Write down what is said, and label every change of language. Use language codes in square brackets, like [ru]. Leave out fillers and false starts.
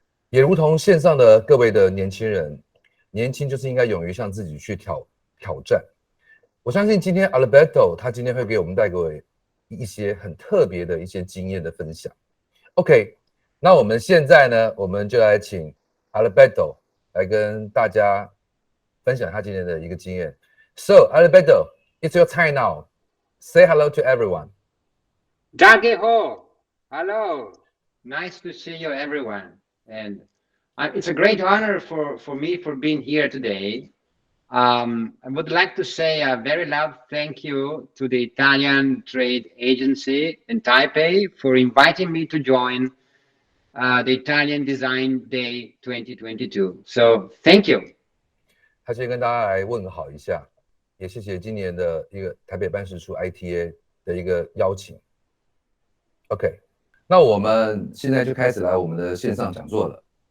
[zh] 也如同线上的各位的年轻人，年轻就是应该勇于向自己去挑战。我相信今天 Alberto 他今天会给我们带给一些很特别的一些经验的分享。 OK， 那我们现在呢，我们就来请 Alberto 来跟大家分享他今天的一个经验。 [en] So Alberto, it's your time now. Say hello to everyone. Dage ho. Hello. Nice to see you, everyone. And it's a great honor for me for being here today. I would like to say a very loud thank you to the Italian Trade Agency in Taipei for inviting me to join the Italian Design Day 2022. So thank you. [zh] 他先跟大家来问好一下，也谢谢今年的一个台北办事处 ITA 的一个邀请。 OK， 那我们现在就开始来我们的线上讲座了。